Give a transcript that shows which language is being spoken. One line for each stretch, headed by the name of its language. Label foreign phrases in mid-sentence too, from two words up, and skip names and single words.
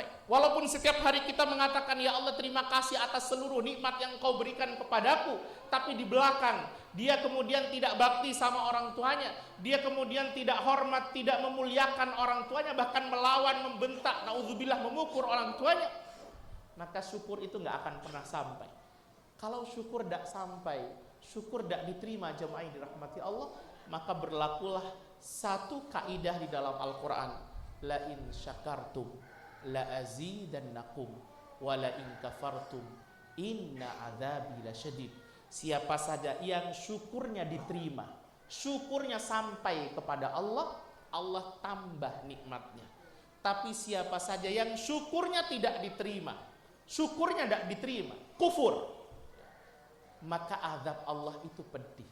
Indonesian: Walaupun setiap hari kita mengatakan, ya Allah terima kasih atas seluruh nikmat yang kau berikan kepadaku, tapi di belakang dia kemudian tidak bakti sama orang tuanya, dia kemudian tidak hormat, tidak memuliakan orang tuanya, bahkan melawan, membentak, naudzubillah, memukul orang tuanya, maka syukur itu nggak akan pernah sampai. Kalau syukur tidak sampai, syukur tidak diterima jemaah yang dirahmati Allah, maka berlakulah satu kaidah di dalam Al-Quran,
Arabic: لئن شكرتم لأزيدنكم ولئن كفرتم إن عذابي لشديد.
Indonesian: Siapa saja yang syukurnya diterima, syukurnya sampai kepada Allah, Allah tambah nikmatnya. Tapi siapa saja yang syukurnya tidak diterima, syukurnya tidak diterima, kufur, maka azab Allah itu pedih.